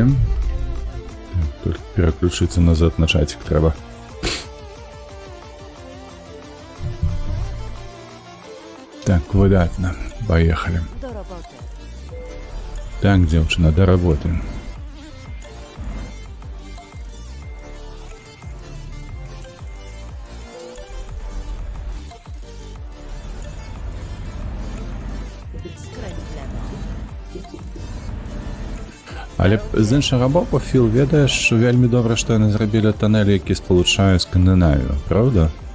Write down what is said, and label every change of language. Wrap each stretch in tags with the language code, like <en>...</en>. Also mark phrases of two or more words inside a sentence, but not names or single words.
<ru>Только переключиться назад на чатик треба.</ru> <be>Так, выдатно. Поехали.</be> <uk>Так, девчина, до работы.</uk> <be>Але з іншага боку, Філ, ведаеш, вельмі добра, што яны зрабілі туннель, які спалучае Скандынавію, правда?</be>